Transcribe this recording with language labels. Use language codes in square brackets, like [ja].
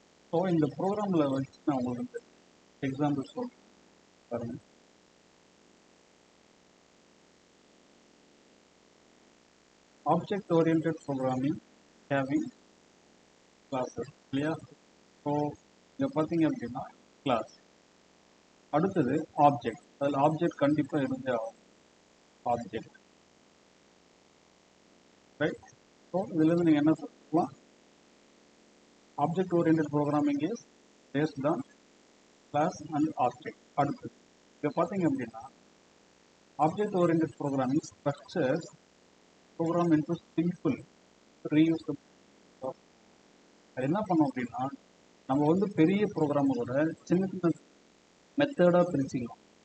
[en] So in the program level, now example solve. Object-oriented programming having classes. Clear? [ta] So இங்க பார்த்தீங்க அப்படின்னா class. அடுத்தது object. அதில் object கண்டிப்பாக இருந்தே ஆகும். Object. Right? So இதிலிருந்து நீங்கள் என்ன சொல்லலாம்? [en] Object-oriented programming is based on class and object. [ta] அடுத்தது இங்க பார்த்தீங்க அப்படின்னா [en] object-oriented programming structures program into simple reusable. [ta] அது என்ன பண்ணோம் அப்படின்னா நம்ம வந்து பெரிய ப்ரோக்ராமை கூட சின்ன சின்ன மெத்தடாக பிரிச்சுக்கலாம்.